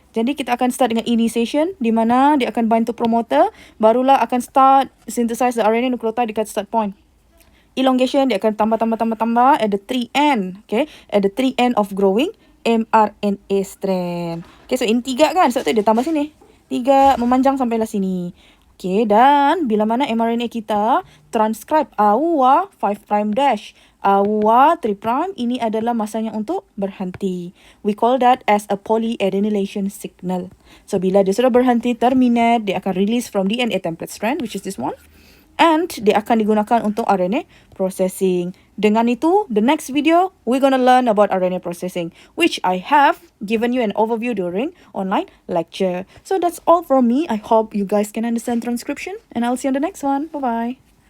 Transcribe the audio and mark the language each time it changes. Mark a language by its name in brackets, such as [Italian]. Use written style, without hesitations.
[Malay] Jadi kita akan start dengan initiation di mana dia akan [English] bind to promoter. [Malay] Barulah akan [English] start synthesize the RNA nucleotide dekat start point. Elongation [Malay] dia akan tambah [English] at the 3' okay, at the 3' of growing mRNA strand. [Malay] Okay, so ini 3 kan, sebab tu dia tambah sini 3 memanjang sampailah sini. Okay, dan bila mana mRNA kita transcribe AUA 5' dash AUA 3', ini adalah masanya untuk berhenti. [English] We call that as a polyadenylation signal. [Malay] So bila dia sudah berhenti, [English] terminate, dia akan release from DNA template strand, which is this one. And [Malay] dia akan digunakan untuk [English] RNA processing. [Malay] Dengan itu, [English] the next video, we're gonna learn about RNA processing, which I have given you an overview during online lecture. So that's all from me. I hope you guys can understand transcription, and I'll see you on the next one. Bye-bye.